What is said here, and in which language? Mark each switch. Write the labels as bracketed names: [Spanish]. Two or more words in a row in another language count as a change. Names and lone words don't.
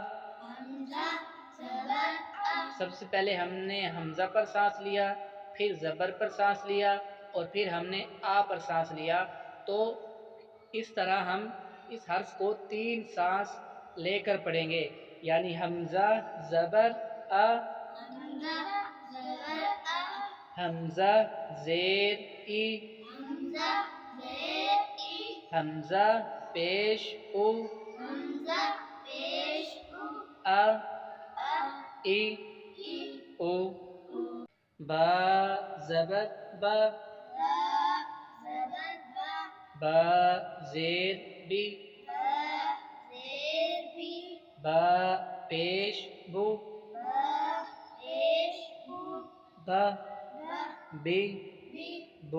[Urdu] سب سے پہلے ہم نے حمزہ پر سانس لیا، پھر زبر پر سانس لیا اور پھر ہم نے آ پر سانس لیا۔ تو اس طرح ہم اس حرف کو 3 سانس لے کر پڑھیں گے، یعنی حمزہ زبر آ، حمزہ زیر ای، حمزہ پیش او، آ ای او۔ با زبر با، با زیر بی، با پیش بو، با بی بو۔